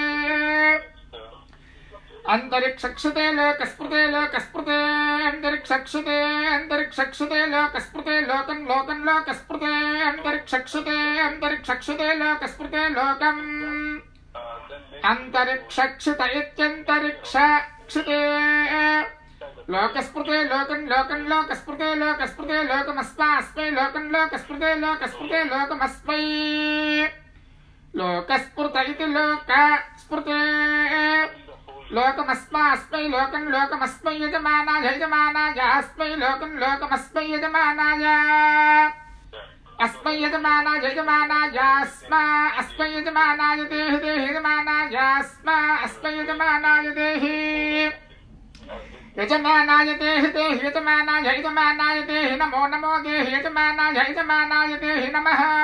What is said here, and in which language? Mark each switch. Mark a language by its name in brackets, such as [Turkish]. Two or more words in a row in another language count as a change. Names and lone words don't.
[Sanskrit] అంతరిక్షక్షితే లోకస్పృతే లోకస్పృతే అంతరిక్షక్షితే అంతరిక్షక్షితే లోకస్పృతే లోకం లోకం లోకస్పృతే అంతరిక్షక్షితే అంతరిక్షక్షితే లోకస్పృతే లోకం అంతరిక్షక్షిత ఇత్యంతరిక్షక్షితే లోకస్పృతే లోకం లోకం లోకస్పృతే లోకస్పృతే లోకమస్మా అస్మై లోకం లోకస్పృతే లోకస్పృతే లోకమస్మై లోకస్పృత ఇది లోకస్పృతే లోకమస్మా అస్మై లోకం లోకమస్మై యజమానాయ యజమానాయ అస్మై లోకం లోకమస్మై యజమానాయ अस्मै यजमानाय यजमानाय अस्मा अस्मै यजमानाय देहि देहि यजमानाय अस्मा अस्मै यजमानाय देहि यजमानाय देहि देहि यजमानाय यजमानाय देहि नमो नमो देहि यजमानाय यजमानाय देहि नमः